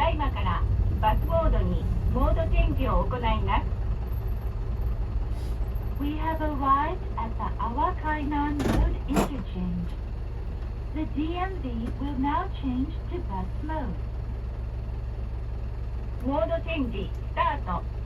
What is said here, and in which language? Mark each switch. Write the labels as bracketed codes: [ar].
[ja] からバスモードにモードチェンジを行います。 [en] We have arrived at the Awakainan Road interchange. The DMV will now change to bus mode. [ja] モードチェンジスタート。